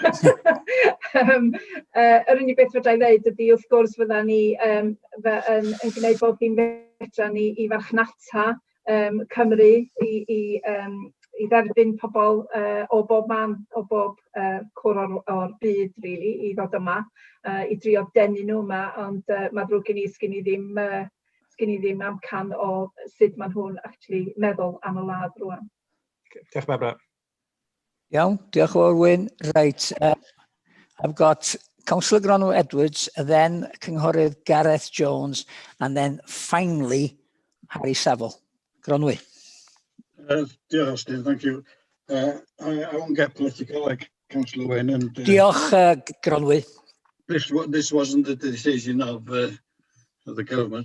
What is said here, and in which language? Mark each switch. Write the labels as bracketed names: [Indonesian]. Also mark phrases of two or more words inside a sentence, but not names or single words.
[Welsh] Yr unig beth fydda I ddeud ydy, wrth gwrs, fydda ni yn gwneud bob dim fedra ni I farchnata Cymru, I dderbyn pobl o bob man, o bob cwr o'r byd, really, I ddod yma, I drio denu nhw yma, ond mae drwg I ni, sgyn I ddim amcan o sut maen nhw'n actually meddwl am y wlad rwan. Diolch Barbara. Iawn, diolch o'r Wyn. Reit, [English] I've got Councillor Gronwy Edwards, then Cynghorydd Gareth Jones, and then finally Harry Saville. Gronwy. Dear Austin, thank you. I won't get political like Councillor Wynne. And [Welsh] Diolch, Gronwy. [English] This wasn't the decision of the government.